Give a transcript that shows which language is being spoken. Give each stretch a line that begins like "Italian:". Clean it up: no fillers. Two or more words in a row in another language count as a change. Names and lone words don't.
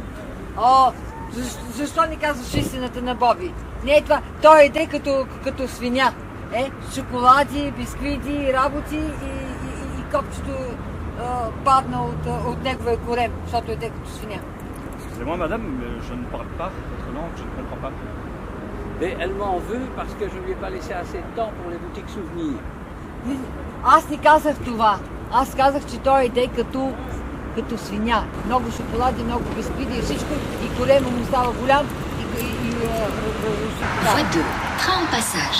Bulgarian: О, защо не казваш истината на Боби? Не е това. Той еде като свиня. Шоколади, бисквити, работи и копчето падна от неговия корем, защото еде като свиня.
French: Excusez-moi madame, mais je ne parle pas votre langue, je ne comprends pas. Mais elle m'en veut parce que je ne lui ai pas laissé assez de temps pour les boutiques souvenirs.
Bulgarian: Аз не казах това. Аз казах, че той еде като свиня. Много шоколади, много бисквити и всичко. И корема му става голям.
French: Voie 2. Train en passage.